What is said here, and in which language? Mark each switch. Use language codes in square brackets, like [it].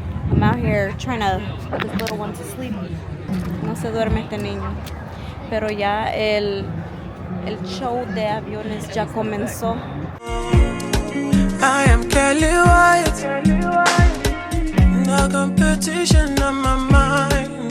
[en] I'm out here trying to put this little one to sleep. [es] No se duerme este niño. Pero ya el show de aviones ya comenzó. [en] I am Kelly White. No competition on my mind.